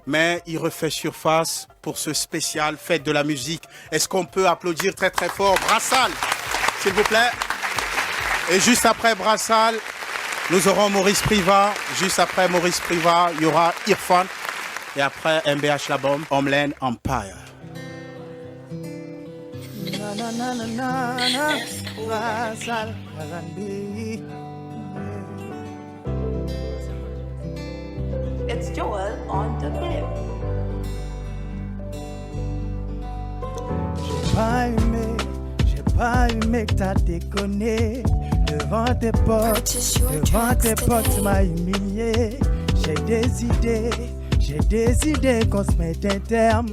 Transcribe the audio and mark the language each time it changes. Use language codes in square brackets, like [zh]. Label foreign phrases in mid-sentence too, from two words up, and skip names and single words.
[fr] Mais il refait surface pour ce spécial Fête de la musique. Est-ce qu'on peut applaudir très très fort Brassal, s'il vous plaît? Et juste après Brassal, nous aurons Maurice Priva. Juste après Maurice Priva, il y aura Irfan. Et après MBH La Bombe, Homeland Empire. Na na na na na na. Brassal, R&B. [en] It's Joel on the beat. [fr] J'ai pas aimé que t'as déconné. Devant tes potes, tu m'as humilié. J'ai des idées qu'on se mette un terme.